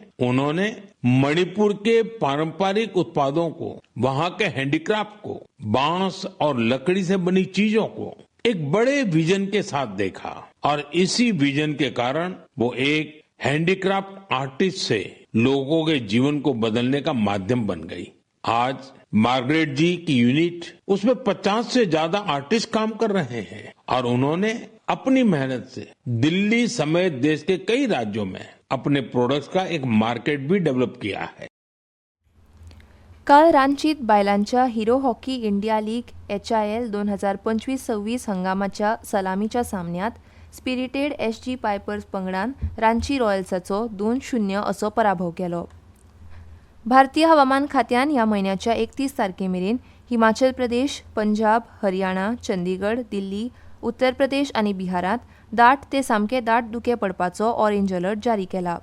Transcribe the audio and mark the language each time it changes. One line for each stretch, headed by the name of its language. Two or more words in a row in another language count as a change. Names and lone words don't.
Hindi: उन्होंने मणिपुर के पारंपरिक उत्पादों को, वहां के हैंडीक्राफ्ट को, बांस और लकड़ी से बनी चीजों को एक बड़े विजन के साथ देखा और इसी विजन के कारण वो एक हैंडीक्राफ्ट आर्टिस्ट से लोगों के जीवन को बदलने का माध्यम बन गई. आज मार्गरेट जी की यूनिट उसमें 50 से ज्यादा आर्टिस्ट काम कर रहे हैं और उन्होंने अपनी मेहनत से दिल्ली समेत देश के कई राज्यों में अपने प्रोडक्ट्स का एक मार्केट भी डेवलप किया है.
Konkani: काल रांचीत बायलांच्या हिरो हॉकी इंडिया लीग HIL 2025-26 हंगामाच्या सलामीच्या सामन्यात स्पिरिटेड SG पायपर्स पंगडान रांची रॉयल्साचो 2-0 असो पराभव केलो. भारतीय हवामान खात्यान ह्या म्हयन्याच्या 31 तारखेमेरेन हिमाचल प्रदेश, पंजाब, हरियाणा, चंदीगड, दिल्ली, उत्तर प्रदेश आनी बिहारांत दाट ते सामके दाट धुके पडपाचो
English: orange alert
Konkani: जारी केला.